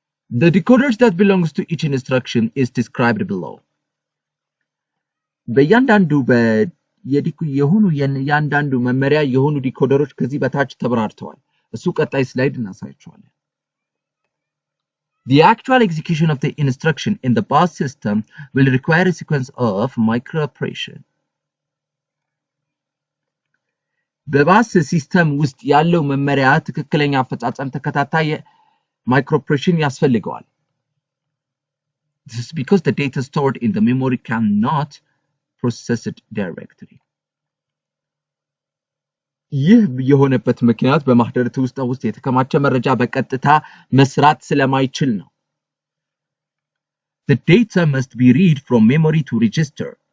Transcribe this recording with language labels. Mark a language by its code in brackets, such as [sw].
[en] The decoders that belongs to each instruction is described below [am] በእያንዳንዱ የሆኑ ያንዳንዱ መመሪያ የሆኑ ዲኮደሮች ከዚህ በታች ተብራርተዋል እሱ ቀጣይ ስላይድ እናሳያችኋለን [en] The actual execution of the instruction in the bus system will require a sequence of micro-operation. [am] በባስ ሲስተም ውስጥ ያለው መመሪያ ትክክለኛ አፈጻጸም ተከታታይ micro-operation ያስፈልገዋል. [en] This is because the data stored in the memory cannot process it directly. [am] ይህ የሆነበት ምክንያት በማህደረት ውስጥ የተከማቸ መረጃ በቀጥታ መስራት ስለማይችል ነው [en] The data must be read from memory to register